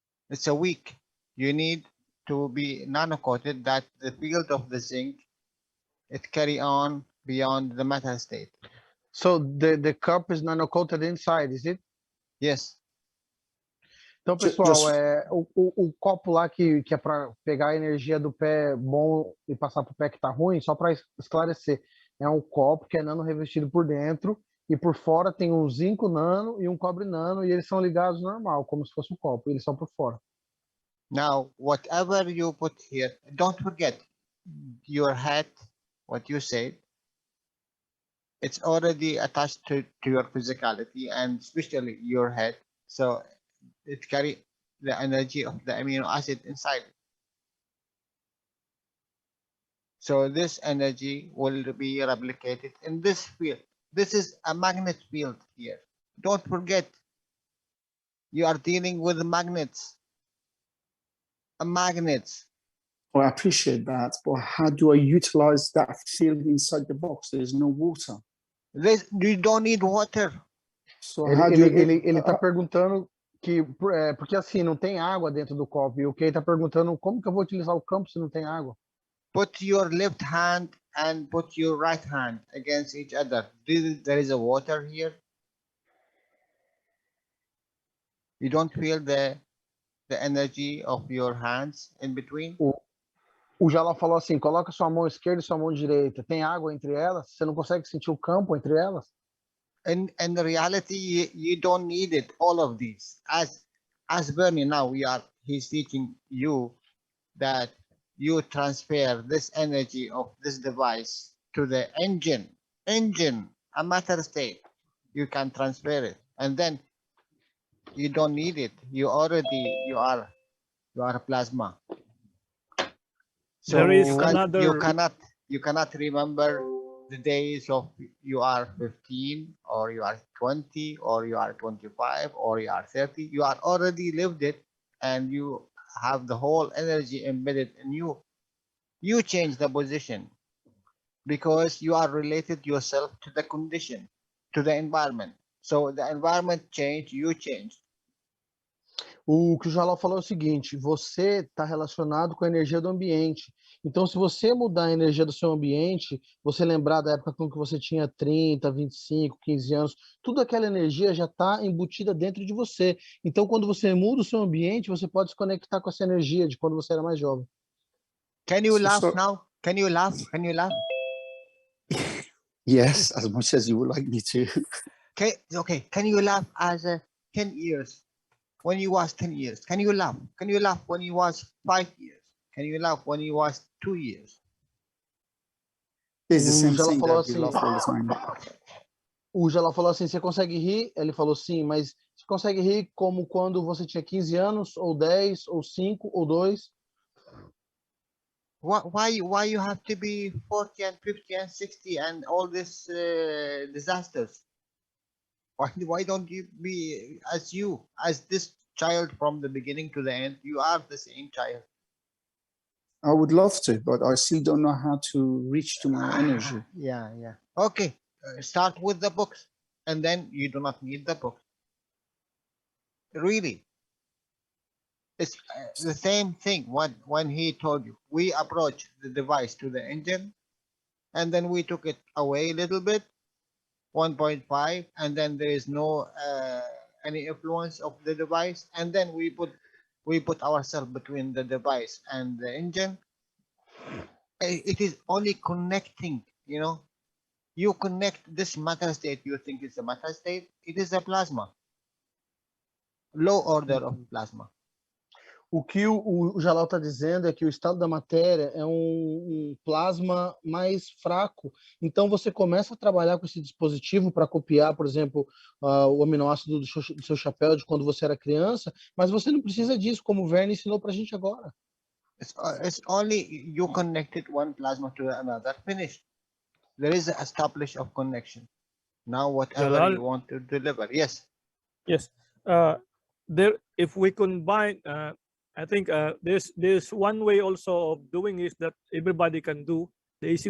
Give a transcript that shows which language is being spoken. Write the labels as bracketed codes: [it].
[en] It's a weak. You need to be nano-coated that the field of the zinc, it carry on beyond the metal state. So the cup is nano-coated inside, is it? Yes. [pt] Então, pessoal, o copo lá que é para pegar a energia do pé bom e passar para o pé que está ruim, só para esclarecer, é um copo que é nano revestido por dentro e por fora tem um zinco nano e um cobre nano e eles são ligados normal, como se fosse um copo, eles são por fora. [en] Now, whatever you put here, don't forget your hat, what you said, it's already attached to your physicality and especially your head. So it carries the energy of the amino acid inside. So this energy will be replicated in this field. This is a magnet field here. Don't forget, you are dealing with magnets. Magnets. Well, I appreciate that, but how do I utilize that field inside the box? There's no water. You don't need water. So how do [pt] ele tá perguntando que porque assim não tem água dentro do copo e o Kay tá perguntando como que eu vou utilizar o campo se não tem água. [en] Put your left hand and put your right hand against each other. There is a water here. You don't feel the energy of your hands in between. [pt] O Jalal falou assim, coloca sua mão esquerda e sua mão direita. Tem água entre elas? Você não consegue sentir o campo entre elas? [en] In reality, you don't need it, all of these. As Vernie now, he's teaching you that you transfer this energy of this device to the engine, a matter state. You can transfer it, and then you don't need it. You are plasma. So there is you cannot remember the days of you are 15 or you are 20 or you are 25 or you are 30. You are already lived it and you have the whole energy embedded in you. You change the position because you are related yourself to the condition, to the environment. So the environment changed, you changed. [pt] O que o Jalal falou é o seguinte, você está relacionado com a energia do ambiente. Então, se você mudar a energia do seu ambiente, você lembrar da época que você tinha 30, 25, 15 anos, toda aquela energia já está embutida dentro de você. Então, quando você muda o seu ambiente, você pode se conectar com essa energia de quando você era mais jovem. [en] Can you laugh now? Can you laugh? Can you laugh? Yes, as much as you would like me to. Okay. Can you laugh as 10 years? When you was 10 years, can you laugh? Can you laugh when you was 5 years? Can you laugh when you was 2 years? It's the same [pt] Jalal [en] thing [pt] falou [en] that you laugh all the time. [pt] O Jalal falou assim, você consegue rir? Ele falou sim, mas você consegue rir como quando você tinha 15 anos, ou 10, ou 5, ou 2? [en] Why you have to be 40 and 50 and 60 and all these disasters? Why don't you be as this child from the beginning to the end? You are the same child. I would love to, but I still don't know how to reach to my energy. Yeah. Okay, start with the books, and then you do not need the books. Really, it's the same thing. When he told you, we approach the device to the engine, and then we took it away a little bit. 1.5 and then there is no any influence of the device, and then we put ourselves between the device and the engine. It is only connecting, you connect this matter state. You think it's a matter state, it is a plasma, low order of plasma. [pt] O que o Jalal está dizendo é que o estado da matéria é um plasma mais fraco. Então, você começa a trabalhar com esse dispositivo para copiar, por exemplo, o aminoácido do seu chapéu de quando você era criança, mas você não precisa disso, como o Vernie ensinou para a gente agora. [en] It's only you connected one plasma to another, finished. there is an established of connection. Now, whatever Jalal? you want to deliver, yes. Yes. There, if we combine, I think there's one way also of doing is that everybody can do the easy